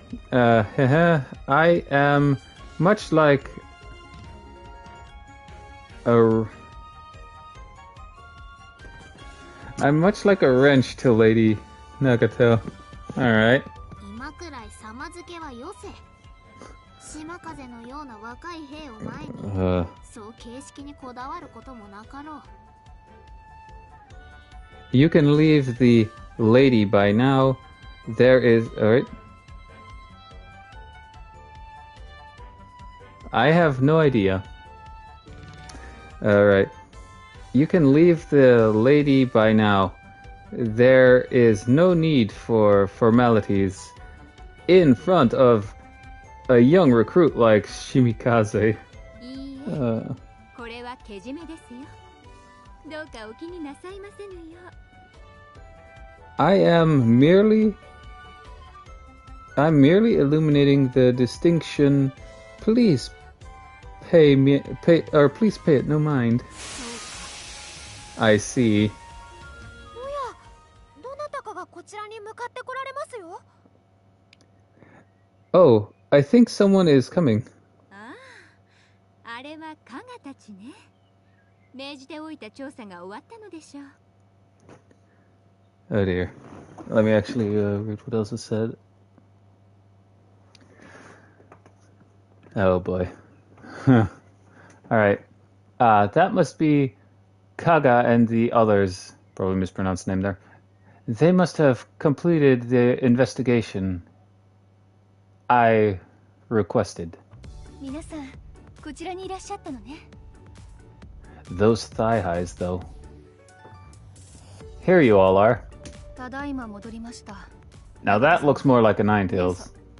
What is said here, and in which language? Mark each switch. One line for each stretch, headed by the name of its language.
English: I am much like I'm much like a wrench to Lady Nagato. Alright.
Japanese: 今くらい様付けはよせ。島風のような若い兵を前に、そう形式にこだわることもなかろう。
English: You can leave the lady by now. There is... Alright. I have no idea. Alright. You can leave the lady by now. There is no need for formalities in front of a young recruit like Shimikaze.
Japanese: これはけじめですよ。どうかお気になさいませぬよ。
English: I'm merely illuminating the distinction. Please pay it no mind. I see.
Japanese: おや、どなたかがこちらに向かってこられますよ。
English: Oh, I think someone is coming.
Japanese: ああ、あれは加賀たちね。命じておいた調査が終わったのでしょう。
English: Oh dear. Let me actually read what else it said. Oh boy. Alright. That must be Kaga and the others. Probably mispronounced the name there. They must have completed the investigation I requested.
Japanese: 皆さん、こちらにいらっしゃったのね。
English: Those thigh highs, though. Here you all are.
Japanese: ただいま戻りました。
English: Now that looks more like a Ninetales.